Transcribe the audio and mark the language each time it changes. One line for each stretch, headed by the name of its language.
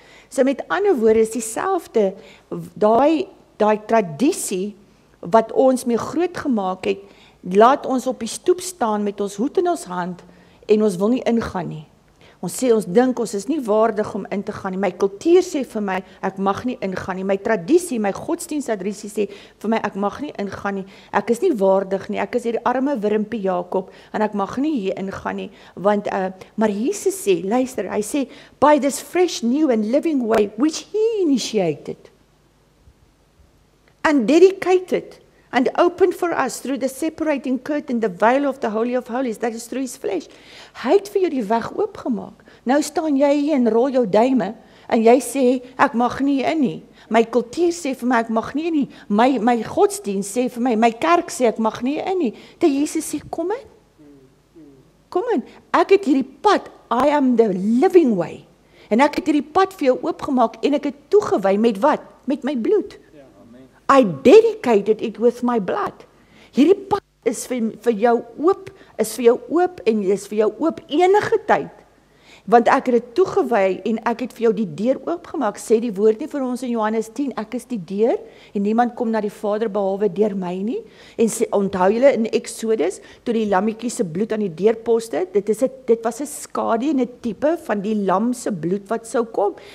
Afrikaans: So met ander woorde is dieselfde, daai tradisie, wat ons mee groot gemaak het, laat ons op die stoep staan met ons hoed in ons hand, en ons wil nie ingaan nie. Ons dink ons is nie waardig om in te gaan nie. My kultuur sê vir my, ek mag nie ingaan nie. My tradisie, my godsdienstadrisie sê vir my, ek mag nie ingaan nie. Ek is nie waardig nie. Ek is hierdie arme wurmpie Jakob, en ek mag nie hier ingaan nie. Want, maar Jesus sê, luister, hy sê,
English: by this fresh, new and living way, which he initiated, and dedicated, and opened for us through the separating curtain, the veil of the Holy of Holies, that is through his flesh.
Afrikaans: Hy het vir jou die weg oopgemaak. Nou staan jy hier en rol jou duime, en jy sê, ek mag nie in nie. My kultuur sê vir my, ek mag nie in nie. My godsdienst sê vir my, my kerk sê, ek mag nie in nie. Dat Jesus sê, kom in. Kom in. Ek het hierdie pad,
English: I am the living way.
Afrikaans: En ek het hierdie pad vir jou oopgemaak, en ek het toegewy met wat? Met my bloed.
English: I dedicated it with my blood.
Afrikaans: Hierdie pad is vir jou oop, en is vir jou oop enige tyd. Want ek het dit toegewy, en ek het vir jou die deur oopgemaak, sê die woord nie vir ons in Johannes 10, ek is die deur, en niemand kom na die Vader behalwe deur my nie. En onthou julle in Exodus, toe die lammetjie se bloed aan die deurposte, dit was 'n skadu en 'n tipe van die lam se bloed wat sou kom.